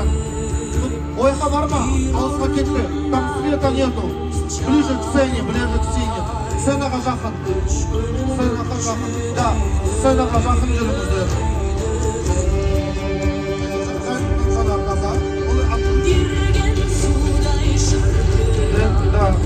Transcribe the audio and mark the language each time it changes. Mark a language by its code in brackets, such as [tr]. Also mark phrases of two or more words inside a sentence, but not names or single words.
[kk] Ой, хабарма, алысқа кетпе, [ru] там света нету. Ближе к сцене, [kk] Сценаға жақын. Да, сценаға жақын жүріңіздер. Да.